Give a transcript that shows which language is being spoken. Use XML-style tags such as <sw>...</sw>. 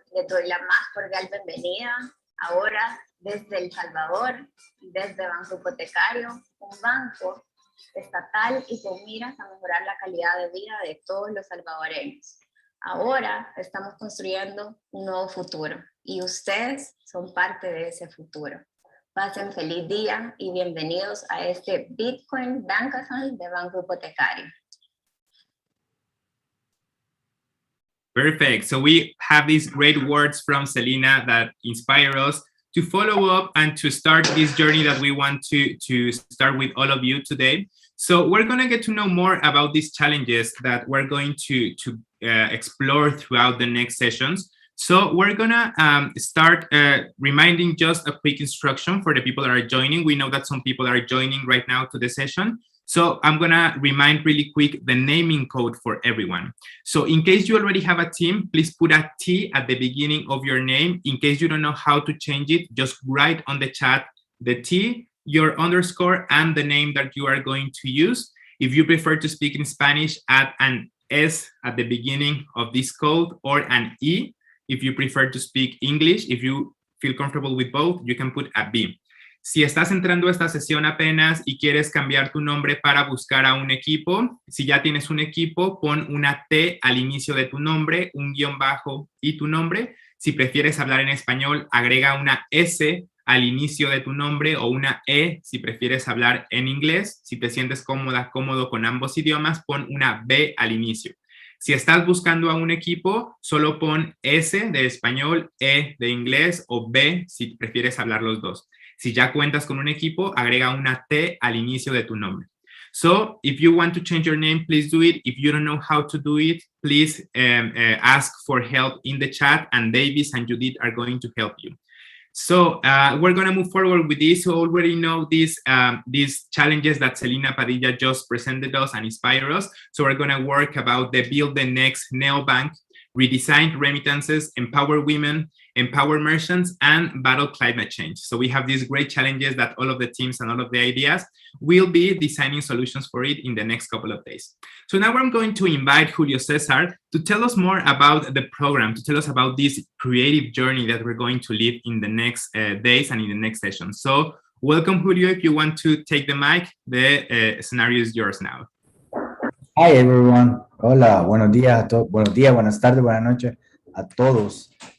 <es>Les doy la más cordial bienvenida ahora desde El Salvador, desde Banco Hipotecario, un banco estatal y con miras a mejorar la calidad de vida de todos los salvadoreños. Ahora estamos construyendo un nuevo futuro y ustedes son parte de ese futuro. Pasen feliz día y bienvenidos a este Bitcoin Bankathon de Banco Hipotecario.</es> <en>Perfect. So we have these great words from Selena that inspire us to follow up and to start this journey that we want to start with all of you today. So we're going to get to know more about these challenges that we're going to explore throughout the next sessions. So we're going to start reminding just a quick instruction for the people that are joining. We know that some people are joining right now to the session. So I'm going to remind really quick the naming code for everyone. So in case you already have a team, please put a T at the beginning of your name. In case you don't know how to change it, just write on the chat the T, your underscore, and the name that you are going to use. If you prefer to speak in Spanish, add an S at the beginning of this code or an E. If you prefer to speak English, if you feel comfortable with both, you can put a B.</en> <es>Si estás entrando a esta sesión apenas y quieres cambiar tu nombre para buscar a un equipo, si ya tienes un equipo, pon una T al inicio de tu nombre, un guión bajo y tu nombre. Si prefieres hablar en español, agrega una S al inicio de tu nombre o una E si prefieres hablar en inglés. Si te sientes cómodo con ambos idiomas, pon una B al inicio. Si estás buscando a un equipo, solo pon S de español, E de inglés o B si prefieres hablar los dos. Si ya cuentas con un equipo, agrega una T al inicio de tu nombre.</es> <en>So, if you want to change your name, please do it. If you don't know how to do it, please ask for help in the chat, and Davis and Judith are going to help you. So, we're going to move forward with this. So, already know these challenges that Selena Padilla just presented us and inspired us. So, we're going to work about the Build the Next Neobank, redesign remittances, empower women, empower merchants, and battle climate change. So we have these great challenges that all of the teams and all of the ideas will be designing solutions for it in the next couple of days. So now I'm going to invite Julio Cesar to tell us more about the program, to tell us about this creative journey that we're going to live in the next days and in the next session. So welcome, Julio. If you want to take the mic, the scenario is yours now. Hi, everyone.</en> <es>Hola, buenos días a todos. Buenos días, buenas tardes, buenas noches a todos.</es>